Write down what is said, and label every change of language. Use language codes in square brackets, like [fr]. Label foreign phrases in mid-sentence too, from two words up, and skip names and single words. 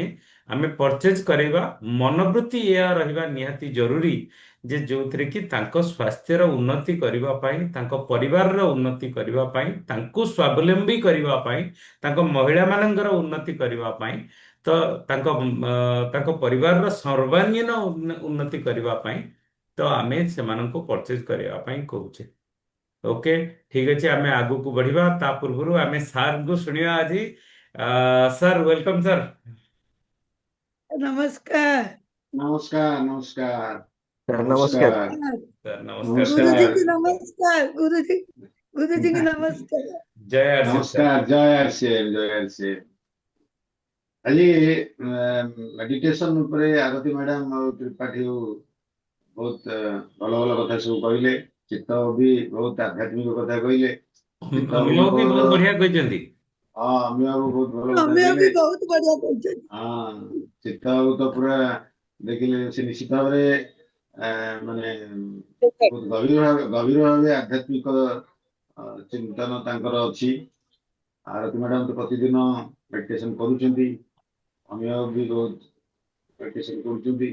[or] ଆମେ ପରଚେଜ କରିବା ମନୋବୃତ୍ତି ଏହା ରହିବା ନିହାତି ଜରୁରୀ ଯେ ଯୋଉଥିରେ କି ତାଙ୍କ ସ୍ୱାସ୍ଥ୍ୟର ଉନ୍ନତି କରିବା ପାଇଁ, ତାଙ୍କ ପରିବାରର ଉନ୍ନତି କରିବା ପାଇଁ, ତାଙ୍କୁ ସ୍ୱାବଲମ୍ବୀ କରିବା ପାଇଁ, ତାଙ୍କ ମହିଳାମାନଙ୍କର ଉନ୍ନତି କରିବା ପାଇଁ, ତ ତାଙ୍କ ପରିବାରର ସର୍ବାଙ୍ଗୀନ ଉନ୍ନତି କରିବା ପାଇଁ ତ ଆମେ ସେମାନଙ୍କୁ ପରଚେଜ କରିବା ପାଇଁ କହୁଛେ। ଓକେ, ଠିକ ଅଛି ଆମେ ଆଗକୁ ବଢିବା। ତା ପୂର୍ବରୁ ଆମେ ସାର୍ଙ୍କୁ ଶୁଣିବା ଆଜି। ସାର୍ ୱେଲକମ୍ ସାର୍। ନମସ୍କାର। [hi] नमस्कार नमस्कार [or] ସାର୍ ନମସ୍କାର। [hi] नमस्कार [or] ସାର୍ ନମସ୍କାର ସାର୍। [hi] गुरुजी नमस्कार की नमस्कार, गुरुजी की नमस्कार। [or] ଜୟ ଆରସିଦ ସାର୍। [hi] नमस्कार जय आरसीएम जय आरसीएम। [or] ଆଜି ମେଡିଟେସନ ଉପରେ ଆରତୀ ମ୍ୟାଡାମ ଆଉ ତ୍ରିପାଠୀ ବହୁତ ଭଲ ଭଲ କଥା ସବୁ କହିଲେ। ଚିତ୍ତ ବି ବହୁତ ଆଧ୍ୟାତ୍ମିକ କଥା କହିଲେ। ଚିତ୍ତ ଅମିୟ ବାବୁଙ୍କ ବି ବହୁତ ବଢିଆ କହିଛନ୍ତି। ହଁ ଅମିୟ ବାବୁ ବହୁତ ଭଲ କଥା [hi] हमें [or] କହିଲେ। [hi] अभी बहुत बढ़िया कहते [or] ହଁ ଚିତ୍ତ ବାବୁ ତ ପୁରା ଦେଖିଲେ ସେ ନିଶ୍ଚିତ ଭାବରେ ମାନେ ବହୁତ ଗଭୀର ଭାବେ ଆଧ୍ୟାତ୍ମିକ ଚିନ୍ତନ ତାଙ୍କର ଅଛି। ଆରତୀ ମ୍ୟାଡାମ ତ ପ୍ରତିଦିନ ମେଡିଟେସନ କରୁଛନ୍ତି। ଅମିୟ ବି ବହୁତ ମେଡିଟେସନ କରୁଛନ୍ତି।